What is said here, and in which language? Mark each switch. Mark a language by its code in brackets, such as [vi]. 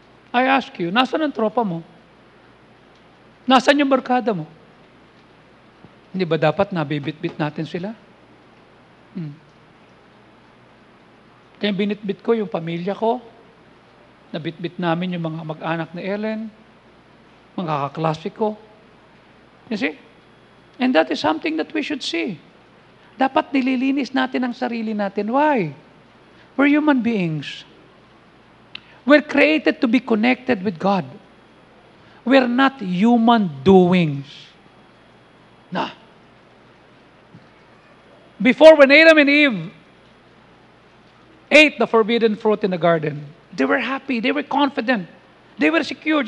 [en] I ask you, [tl] nasaan ang tropa mo? Nasaan yung barkada mo? Hindi ba dapat nabibit-bit natin sila? Kaya binitbit ko yung pamilya ko, nabitbit namin yung mga mag-anak ni Ellen, mga kaklase ko. [en] You see? And that is something that we should see. [tl] Dapat nililinis natin ang sarili natin. [en] Why? We're human beings. We're created to be connected with God. We're not human doings. Before, when Adam and Eve ate the forbidden fruit in the garden, they were happy, they were confident, they were secured.